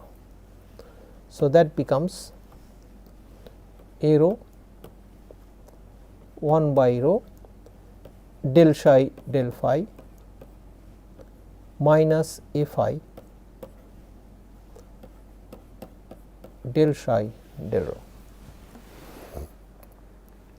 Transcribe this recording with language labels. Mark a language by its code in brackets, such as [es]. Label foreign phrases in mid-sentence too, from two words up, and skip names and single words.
[en] So, that becomes A rho 1 by rho del psi del phi minus A phi del psi del rho.